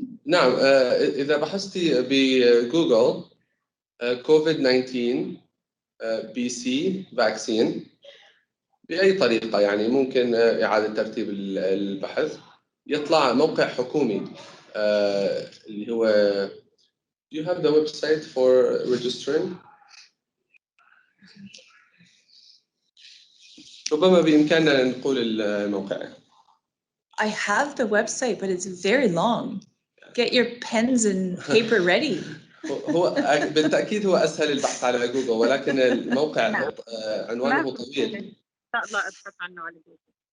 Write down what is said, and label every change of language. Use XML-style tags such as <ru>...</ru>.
<ar>نعم، إذا بحثتي بجوجل COVID-19 BC vaccine بأي طريقة، يعني ممكن إعادة ترتيب البحث، يطلع موقع حكومي اللي هو</ar> <en>Do you have the website for registering?</en> <ar>ربما بإمكاننا نقول الموقع.</ar> <en>I have the website, but it's very long. Get your pens and paper ready.</en> <ar>هو بالتأكيد هو أسهل البحث على جوجل، ولكن الموقع عنوانه طويل. إن شاء الله أبحث عنه على جوجل.</ar>